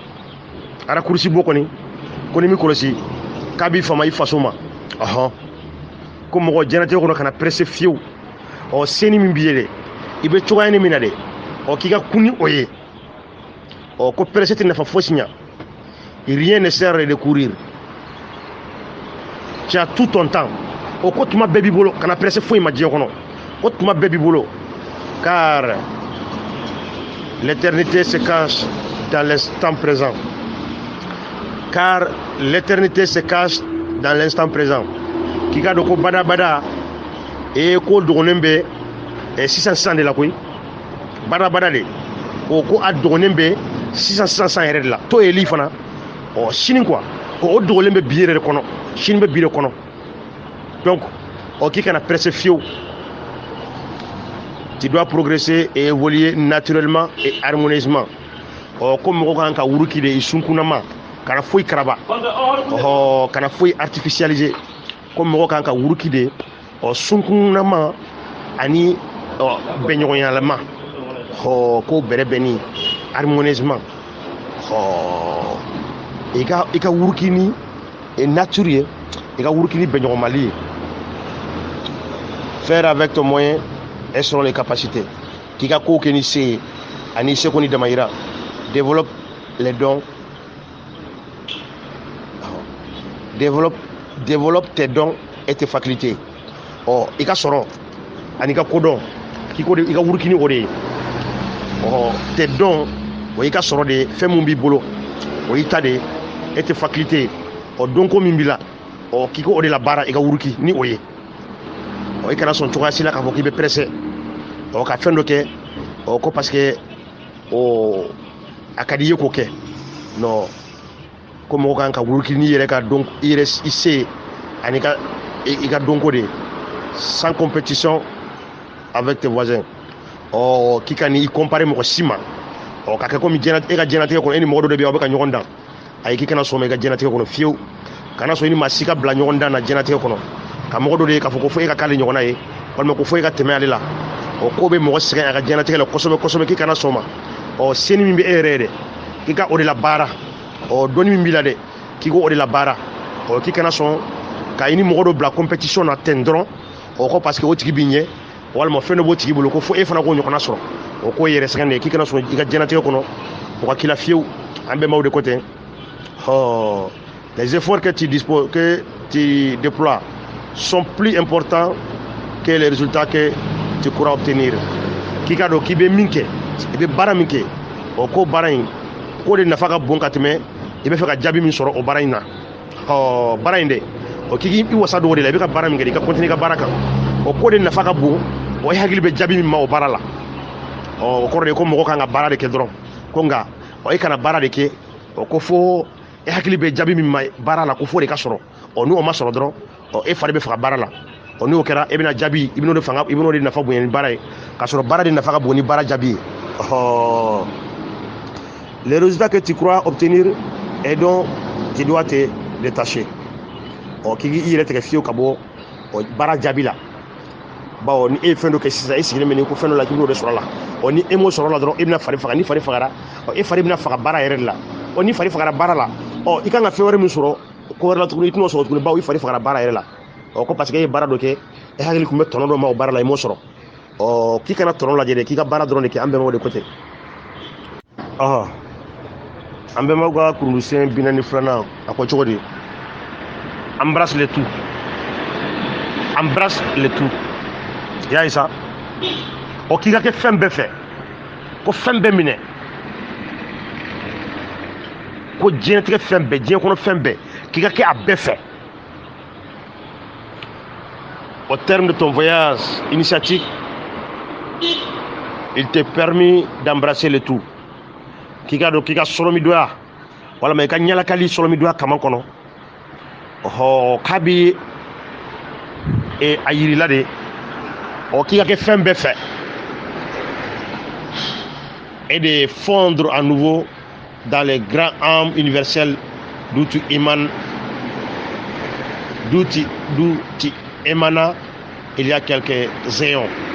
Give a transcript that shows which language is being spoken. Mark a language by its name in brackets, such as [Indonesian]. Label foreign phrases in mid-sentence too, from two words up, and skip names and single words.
[Bambara] Raccourci bɔ kɔni ko ni mi kɔlɔsi k'a b'i fama i faso ma. Ko mɔgɔ diɲɛnatigɛ kɔnɔ kana pressé fiyewu. Seni min b'i ye dɛ i bɛ cogoya ni min na dɛ, k'i ka kun ni o ye. Ko pressé tɛ nafa fosi ɲa. [French] Rien ne sert de courir. Tu as tout ton temps. [Bambara] Ko tuma bɛɛ b'i bolo kana pressé foyi ma diɲɛ kɔnɔ. Ko tuma bɛɛ b'i bolo, [French] car l'éternité se cache dans l'instant présent. Car l'éternité se cache dans l'instant présent. [Bambara] K'i ka dɔn ko bada ko dɔgɔnin bɛ sisan de la koyi. Bada de ko a dɔgɔnin bɛ sisan yɛrɛ de la. To ye li fana sini quoi, o dɔgɔnin bɛ bi yɛrɛ de kɔnɔ, sini bɛ bi de kɔnɔ. Donc k'i kana pressé fiyewu. [French] tu dois progresser et évoluer naturellement et harmonieusement. [Bambara] Comme mɔgɔ kan ka wuruki de i sunkunama kana foyi karaba kana foyi artificialiser comme mɔgɔ kan ka wuruki de sunkunama ani bɛɲɔgɔnyalama ko bɛrɛ bɛnni harmonieusement i ka wuruki ni nature ye i ka wuruki ni bɛɲɔgɔnmali ye. [French] Faire avec ton moyen et selon les capacités. [Bambara] K'i ka ko kɛ ni se ye ani seko ni damayira. [French] Développe les dons. Développe tes dons et tes facultés. [Bambara] I ka sɔrɔ ani ka kodɔn k'i ko de i ka wurukini o de ye. [French] Tes dons [Bambara] o i ka sɔrɔ de fɛn mun b'i bolo o y'i ta de [French] et tes facultés [Bambara] dɔnko min b'i la k'i ko o de la baara i ka wuruki ni o ye. I kana sɔn cogoya si la k'a fɔ k'i bɛ pressé ka fɛn dɔ kɛ ko [French] parce que [Bambara] a ka di i ye k'o kɛ non ko mɔgɔ kan ka wuruki n'i yɛrɛ ka dɔn i se ani i ka dɔnko de [French] sans compétition avec tes voisins [Bambara] k'i ka n'i comparer mɔgɔ si ma ka kɛ komi e ka diɲɛlatigɛ kɔnɔ e ni mɔgɔ dɔ de bɛ yen aw bɛ ka ɲɔgɔn dan ayi k'i kana sɔn ma i ka diɲɛlatigɛ kɔnɔ fiyewu kana sɔn i ni maa si ka bila ɲɔgɔn dan na diɲɛlatigɛ kɔnɔ ka mɔgɔ dɔ de ye k'a fɔ ko fo e ka k'ale ɲɔgɔnna ye walima ko fo e ka tɛmɛ ale la ko bɛ mɔgɔ sɛgɛn a ka diɲɛlatigɛ la kosɛbɛ kosɛbɛ k'i kana sɔn ma seni min bɛ e yɛrɛ ye dɛ k'i ka o de la baara dɔnni min b'i la dɛ k'i ko o de la baara k'i kana sɔn ka i ni mɔgɔ dɔ bila compétition na ten dɔrɔn ko [French] parce que [Bambara] o tigi b'i ɲɛ walima fɛn dɔ b'o tigi bolo ko fo e fana k'o ɲɔgɔnna sɔrɔ k'o yɛrɛ sɛgɛn de ye k'i kana sɔn i ka diɲɛlatigɛ kɔnɔ o ka k'i la fiyewu an bɛɛ m'aw de ko ten [French] les efforts que tu déploies sont plus importants que les résultats que tu pourras obtenir. [Bambara] K'i ka dɔn k'i bɛ min kɛ i bɛ baara min kɛ ko baara in ko de nafa ka bon ka tɛmɛ i bɛ fɛ ka jaabi min sɔrɔ o baara in na baara in dɛ k'i wasa don o de la i bɛ ka baara min kɛ i ka continuer i ka baara kan ko de nafa ka bon i hakili bɛ jaabi min ma o baara la o kɔrɔ de ko mɔgɔ kan ka baara de kɛ dɔrɔn ko nka i kana baara de kɛ ko fo e hakili bɛ jaabi min ma baara la ko fo de ka sɔrɔ n'o ma sɔrɔ dɔrɔn e fari bɛ faga baara la n'o kɛra e bɛna jaabi i bɛn'o de nafa bonya ni baara ye k'a sɔrɔ baara de nafa ka bon ni baara jaabi ye [French] les résultats que tu crois obtenir et dont tu dois te détacher [Bambara] k'i yɛrɛ tigɛ fiyewu ka bɔ baara jaabi la bawo ni e ye fɛn dɔ kɛ sisan e sigilen bɛ nin ko fɛn dɔ la k'i b'o de sɔrɔ a la ni e m'o sɔrɔ a la dɔrɔn e bɛna fari faga ni fari fagara e fari bɛna faga baara yɛrɛ de la ni fari fagara baara la i kan ka fɛn wɛrɛ min sɔrɔ ko wɛrɛ la tuguni i tɛn'o sɔrɔ tuguni bawo i fari fagara baara yɛrɛ la ko [French] parce que [Bambara] e ye baara dɔ kɛ e hakili tun bɛ tɔnɔ dɔ ma o baara la i m'o sɔrɔ k'i kana tɔnɔ lajɛ dɛ k'i ka baara dɔrɔn de kɛ an bɛɛ m'o de ko ten an bɛnbaw ka kurundusiyɛn 42 a ko cogo di [French] embrasse le tout [Bambara] y'a ye sa k'i ka kɛ fɛn bɛɛ fɛ ko fɛn bɛɛ minɛ ko diɲɛlatigɛ fɛn bɛɛ diɲɛ kɔnɔ fɛn bɛɛ k'i ka kɛ a bɛɛ fɛ. [French] Au terme de ton voyage initiatique, il t'est permis d'embrasser le tout. [Bambara] K'i ka sɔrɔ min doya walima i ka ɲalakali sɔrɔ min doya kaman kɔnɔ k'a bi a yirila de k'i ka kɛ fɛn bɛɛ fɛ [French] et de fondre à nouveau dans les grands âmes universelles d'où tu émanes il y a quelques éons.